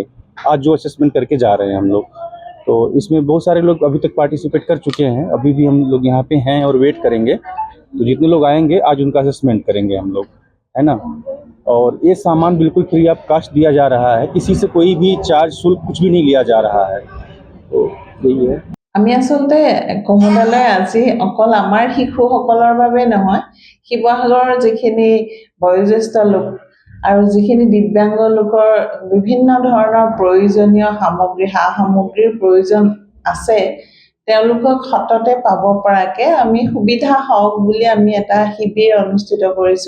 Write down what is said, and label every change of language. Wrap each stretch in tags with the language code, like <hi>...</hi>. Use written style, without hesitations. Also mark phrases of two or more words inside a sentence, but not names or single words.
<hi>आज जो असेसमेंट करके जा रहे हैं हम लोग, तो इसमें बहुत सारे लोग अभी तक पार्टिसिपेट कर चुके हैं, अभी भी हम लोग यहाँ पे हैं और वेट करेंगे। तो जितने लोग आएंगे आज उनका असेसमेंट करेंगे हम लोग, है ना। और ये सामान बिल्कुल</hi> <en>free of cost</en> <hi>दिया जा रहा है, किसी से कोई भी चार्ज शुल्क कुछ भी नहीं लिया जा रहा है। तो यही है।</hi> <as>আমি আচলতে কমলালৈ আজি অকল আমাৰ শিশুসকলৰ বাবে নহয়, শিৱসাগৰৰ যিখিনি বয়োজ্যেষ্ঠ লোক আৰু যিখিনি দিব্যাংগ লোকৰ বিভিন্ন ধৰণৰ প্ৰয়োজনীয় সামগ্ৰী সা সামগ্ৰীৰ প্ৰয়োজন আছে, তেওঁলোকক সততে পাব পৰাকে আমি সুবিধা হওক বুলি আমি এটা শিবিৰ অনুষ্ঠিত কৰিছোঁ।</as>